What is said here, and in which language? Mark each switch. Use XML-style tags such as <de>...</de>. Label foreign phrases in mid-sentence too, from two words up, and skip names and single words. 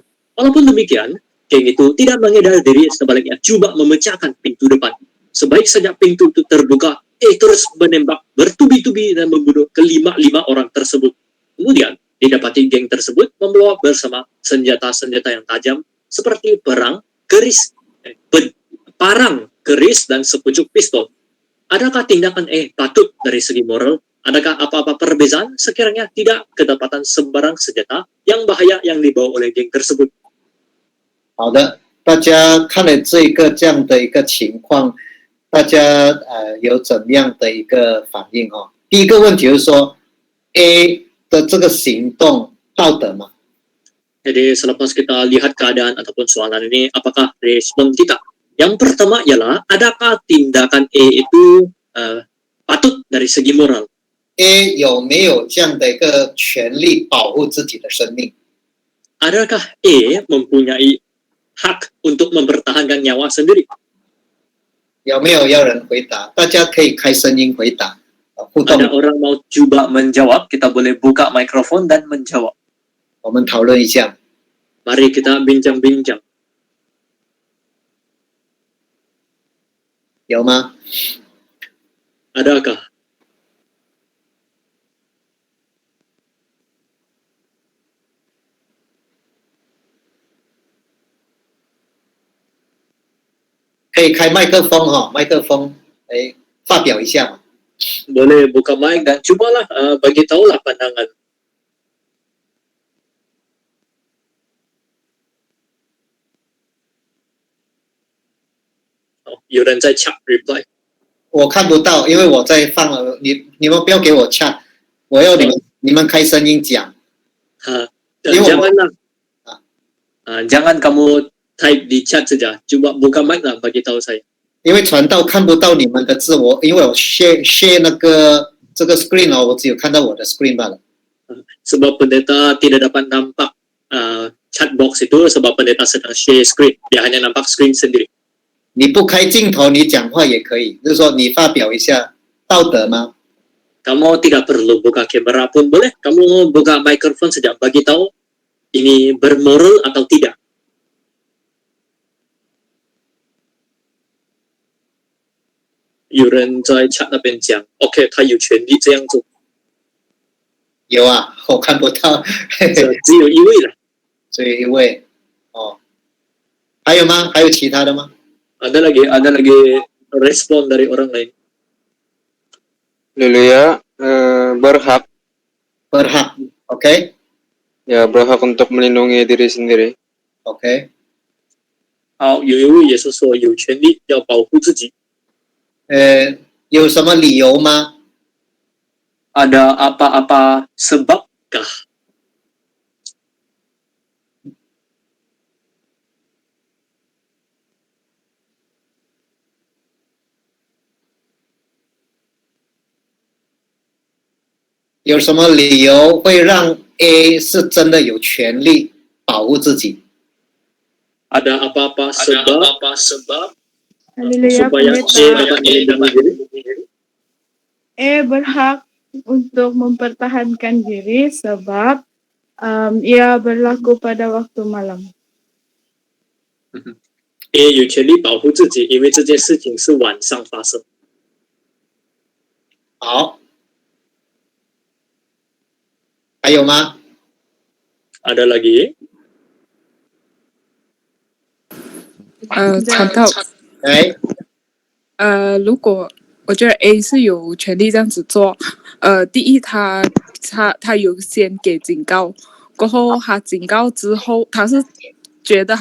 <ms>Walaupun demikian, geng itu tidak mengedar diri, sebaliknya coba memecahkan pintu depan. Sebaik saja pintu itu terbuka, terus menembak bertubi-tubi dan membunuh kelima orang tersebut. Kemudian, didapati geng tersebut membawa bersama senjata-senjata yang tajam seperti parang, keris, dan sepucuk pistol. Adakah tindakan patut dari segi moral? Adakah apa-apa perbezaan sekiranya tidak kedapatan sembarang senjata yang bahaya yang dibawa oleh geng tersebut?</ms> <zh>好的， 大家看了这样的一个情况，大家有怎样的一个反应哦？第一个问题就是说 A 的这个行动道德吗？</zh> <ms>Jadi selepas kita lihat keadaan ataupun soalan ini, apakah respon kita? Yang pertama ialah, adakah tindakan A itu patut dari segi moral?</ms> <zh>A 有没有这样的一个权利保护自己的生命？</zh> <ms>Adakah A mempunyai hak untuk mempertahankan nyawa sendiri?</ms> <zh>有没有要人回答？大家可以开声音回答，互动。</zh> <ms>Ada orang mau coba menjawab, kita boleh buka mikrofon dan menjawab.</ms> <zh>我们讨论一下。</zh> <ms>Mari kita bincang-bincang.</ms> <zh>有吗？</zh> <ms>Adakah?</ms> <zh>可以开麦克风哈，麦克风，哎，发表一下嘛。</zh> <ms>Boleh buka mic dan cobalah bagi tahulah pandangan.</ms> <zh>Oh, 有人在</zh> <en>chat reply.</en> <zh>我看不到，因为我在放了。你们不要给我chat，我要你们开声音讲。</zh> <ms>Janganlah. Jangan kamu type di chat saja. Coba buka mic lah bagi tahu saya.</ms> <zh>因为传道看不到你们的字，因为我 share 这个 screen 哦，我只有看到我的 screen 罢了。</zh> <ms>Sebab pendeta tidak dapat nampak chat box itu sebab pendeta sedang</ms> <en>share screen.</en> <ms>Dia hanya nampak screen sendiri.</ms> <zh>你不开镜头，你讲话也可以，就是说你发表一下道德吗？</zh> <ms>Kamu tidak perlu buka kamera pun boleh. Kamu buka mikrofon saja bagi tahu ini bermoral atau tidak.</ms> <zh>有人在 chat 那边讲 ，OK， 他有权利这样做。有啊，我看不到，只有一位了。只有一位。哦，还有吗？还有其他的吗？</zh> <ms>ada lagi respon dari orang lain. Haleluya, berhak. Berhak, oke? Ya, berhak untuk melindungi diri sendiri. Oke.</ms> <zh>好，有一位也是说有权利要保护自己。有什么理由吗？</zh> <ms>Ada apa-apa sebabkah?</ms> <zh>有什么理由会让 A 是真的有权利保护自己？</zh> <ms>Ada apa-apa sebab Haleluya, supaya A dapat melindungi diri? E berhak untuk mempertahankan diri sebab ia berlaku pada waktu malam.</ms> <zh>A 有权利保护自己，因为这件事情是晚上发生。好，还有吗？</zh> <ms>Ada lagi?</ms> <zh>传道，如果我觉得 A 是有权利这样子做，第一他有先给警告，过后他警告之后，他是觉得</zh>